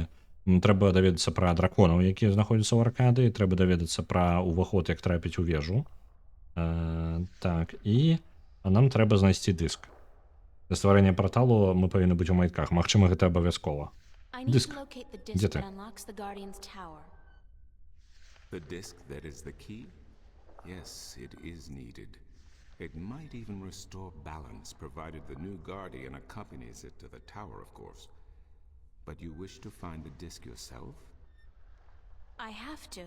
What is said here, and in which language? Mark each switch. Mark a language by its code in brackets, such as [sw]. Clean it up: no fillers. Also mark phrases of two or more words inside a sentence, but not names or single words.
[be] Трэба даведацца пра драконаў, якія знаходзяцца ў Аркадыі, трэба даведацца пра ўваход, як трапіць у вежу. Так, і нам трэба знайсці дыск. Для стварэння парталу мы павінны быць у майтках. Магчыма, гэта абавязкова. Дыск. Дзе ты? [en] The disk that is the key? Yes, it is needed. It might even restore balance, provided the new Guardian accompanies it to the tower, of course. But you wish to find the disk yourself? I have to.